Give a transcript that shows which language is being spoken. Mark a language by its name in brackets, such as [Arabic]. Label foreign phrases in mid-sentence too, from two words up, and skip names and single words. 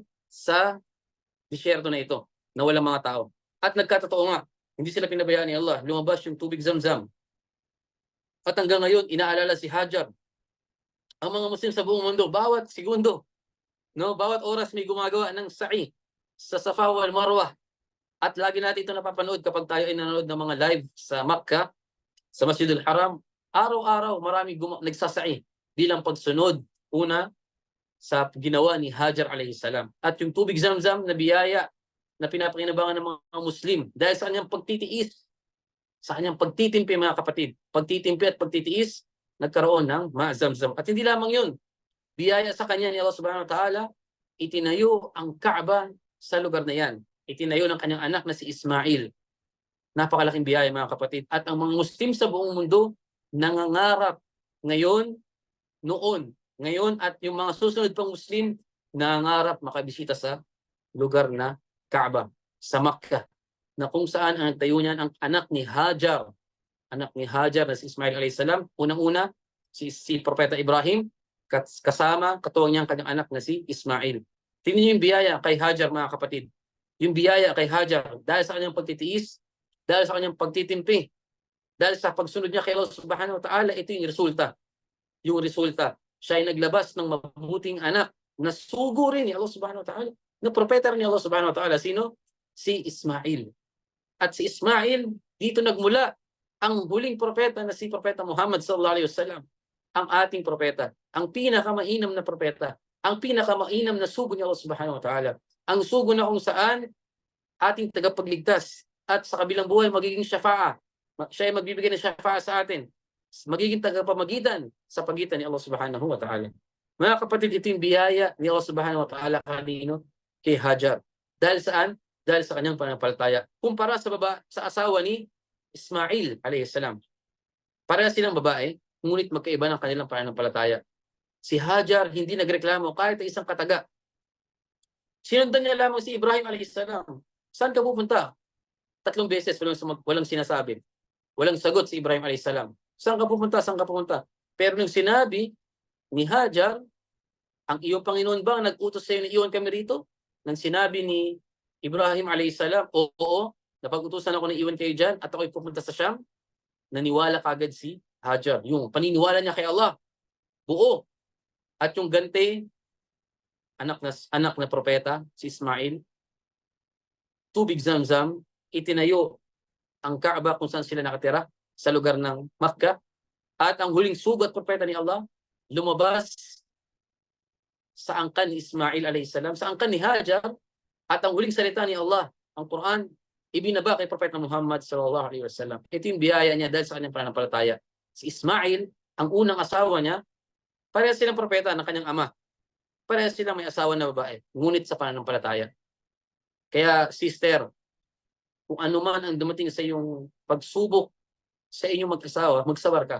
[Filipino] Sa disyerto na ito, na walang mga tao. At nagkatotoo nga, hindi sila pinabayaan ni Allah. Lumabas yung tubig Zamzam. At hanggang ngayon, inaalala si Hajar. Ang mga Muslim sa buong mundo, bawat segundo, bawat oras may gumagawa ng sa'i sa Safa wal Marwa. At lagi natin ito napapanood kapag tayo ay nanonood ng mga live sa Makkah, sa Masjidul Haram. Araw-araw marami nagsasa'i bilang pagsunod una sa ginawa ni Hajar [Arabic] عليه السلام. [Filipino] At yung tubig Zamzam na biyaya na pinapakinabangan ng mga Muslim dahil sa kanyang pagtitiis, sa kanyang pagtitimpi mga kapatid. Pagtitimpi at pagtitiis, nagkaroon ng Zamzam. At hindi lamang yun. Biyaya sa kanya ni Allah [Arabic] سبحانه وتعالى, [Filipino] itinayo ang Kaaba sa lugar na yan. Itinayo ng kanyang anak na si Ismail. Napakalaking biyaya mga kapatid. At ang mga Muslim sa buong mundo, nangangarap ngayon, at yung mga susunod pang Muslim, nangangarap makabisita sa lugar na Kaaba, sa Makkah, na kung saan ang nagtayo niyan ang anak ni Hajar na si Ismail [Arabic] عليه السلام. [Filipino] Unang-una, si Propeta Ibrahim, katuwang niya ang kanyang anak na si Ismail. Tingnan niyo yung biyaya kay Hajar mga kapatid. Yung biyaya kay Hajar dahil sa kanyang pagtitiis, dahil sa kanyang pagtitimpi, dahil sa pagsunod niya kay Allah [Arabic] سبحانه وتعالى, [Filipino] ito yung resulta. Yung resulta, siya ay naglabas ng mabuting anak na sugo rin ni Allah [Arabic] سبحانه وتعالى, [Filipino] na propeta rin ni Allah [Arabic] سبحانه وتعالى. [Filipino] Sino? Si Ismail. At si Ismail, dito nagmula ang huling propeta na si Propeta Muhammad [Arabic] صلى الله عليه وسلم. [Filipino] Ang ating propeta, ang pinakamainam na propeta, ang pinakamainam na sugo ni Allah [Arabic] سبحانه وتعالى. [Filipino] Ang sugo na kung saan ating tagapagligtas at sa kabilang buhay magiging syafa'a. Siya ay magbibigay ng syafa'a sa atin. Magiging tagapamagitan sa pagitan ni Allah [Arabic] سبحانه وتعالى. [Filipino] Mga kapatid, ito yung biyaya ni Allah [Arabic] سبحانه وتعالى [Filipino] kay Hajar. Dahil saan? Dahil sa kanyang pananampalataya. Kumpara sa asawa ni Ismail [Arabic] عليه السلام. [Filipino] Pareha silang babae, ngunit magkaiba ng kanilang pananampalataya. Si Hajar hindi nagreklamo kahit isang kataga. Sinundan niya lamang si Ibrahim [Arabic] عليه السلام. [Filipino] Saan ka pupunta? 3 beses walang sinasabi. Walang sagot si Ibrahim [Arabic] عليه السلام. [Filipino] Saan ka pupunta? Saan ka pupunta? Pero nung sinabi ni Hajar, ang iyong Panginoon ba ang nag-utos sa iyo na iwan kami rito? Nang sinabi ni Ibrahim [Arabic] عليه السلام, [Filipino] oo, napag-utusan ako na iwan kayo dyan at ako'y pupunta sa Sham, naniwala kagad si Hajar. Yung paniniwala niya kay Allah, buo. At yung gante, anak na propeta, si Ismail, tubig Zamzam, itinayo ang Kaaba kung saan sila nakatira, sa lugar ng Makkah. At ang huling sugat propeta ni Allah, lumabas sa angkan ni Ismail [Arabic] عليه السلام, [Filipino] sa angkan ni Hajar, at ang huling salita ni Allah, ang Quran, ibinaba kay Propeta Muhammad [Arabic] صلى الله عليه وسلم. [Filipino] Ito yung biyaya niya dahil sa kanyang pananampalataya. Si Ismail, ang unang asawa niya, parehas silang propeta ng kanyang ama. parehas silang may asawa na babae, ngunit sa pananampalataya. Kaya sister, kung ano man ang dumating sa iyong pagsubok sa inyong mag-asawa, magsabar ka.